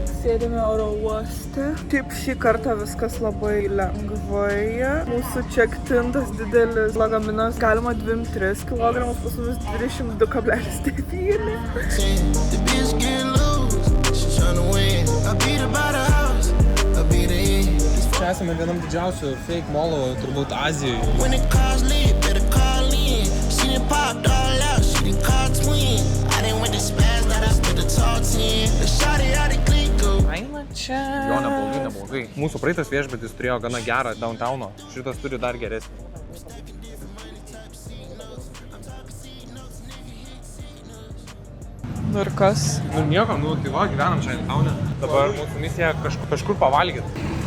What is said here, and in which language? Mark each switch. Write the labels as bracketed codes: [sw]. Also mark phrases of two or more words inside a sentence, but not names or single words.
[lt] Sėdime oro uoste. Taip šį kartą viskas labai lengvai. Mūsų checked-in tas didelis lagaminas galima 2-3 kg, pas mus 22,9. [en] The bitch get loose, she tryna win. I beat her by the house, I beat her in. [lt] Čia esame vienam didžiausių [en] fake molų, [lt] turbūt Azijoje. [en] When the cars lit, better call in. She done popped all out, she done called twin. I done went to spaz, now I spent the tall 10. The shawty out the click go. [lt] Aina čia. Jo, neblogai. Mūsų praeitas viešbutis turėjo gana gerą downtowno. Šitas turi dar geresnį. Ir kas? Nu nieko, tai va, gyvenam čia Downtown'e. Dabar mūsų misija kažkur pavalgyti.